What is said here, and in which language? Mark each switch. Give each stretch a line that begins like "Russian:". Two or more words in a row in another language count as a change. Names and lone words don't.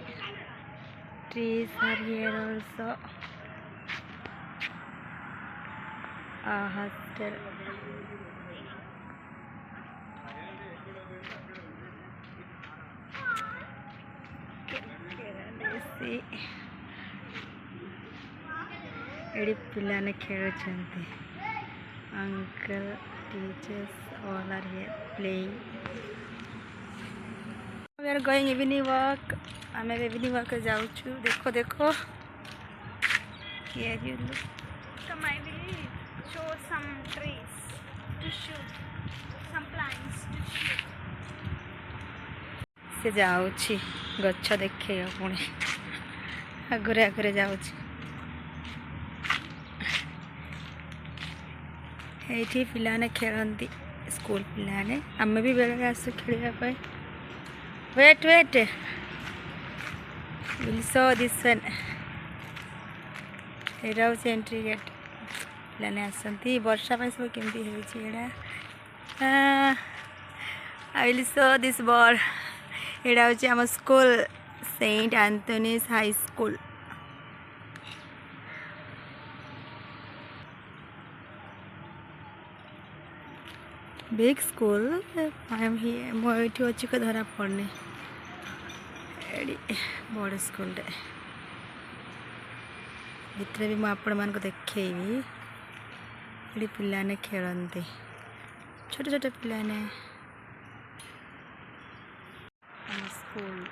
English: Trees are here also. A hostel. See.
Odia: ଏଠି ପିଲାମାନେ ଖେଳୁଛନ୍ତି.
English: Uncle, teachers, all are here playing. We are going evening walk.
Odia: ଆମେ
English: evening walk
Odia: ଯାଉଛୁ. ଦେଖो.
English: Here you look. Come, I will show some trees to shoot. Some plants to shoot.
Odia: ସେ ଯାଉଛି ଗଛ ଦେଖେଇବ ପୁଣି ଆଗରେ ଯାଉଛି. ଏଇଠି ପିଲାମାନେ ଖେଳନ୍ତି ସ୍କୁଲ ପିଲାମାନେ. ଆମେ ବି ବେଳେବେଳେ ଆସୁ ଖେଳିବା ପାଇଁ.
English: wait we'll show this one.
Odia: ଏଇଟା ହେଉଛି
English: entry gate.
Odia: ପିଲାମାନେ ଆସନ୍ତି. ବର୍ଷା ପାଇଁ ସବୁ କେମିତି ହେଉଛି ଏଇଟା.
English: I will show this board.
Odia: ଏଇଟା ହେଉଛି ଆମ ସ୍କୁଲ ସେଣ୍ଟ ଆନ୍ଥୋନିସ୍ ହାଇ ସ୍କୁଲ.
English: Big school. I am here.
Odia: ମୁଁ ଏଇଠି ଅଛି କି ଧରା ପଡ଼ୁନି. ଏଠି ବଡ଼ ସ୍କୁଲଟେ. ଭିତରେ ବି ମୁଁ ଆପଣମାନଙ୍କୁ ଦେଖେଇବି. ଏଠି ପିଲାମାନେ ଖେଳନ୍ତି. ଛୋଟ ପିଲାମାନେ. ଆମ ସ୍କୁଲ.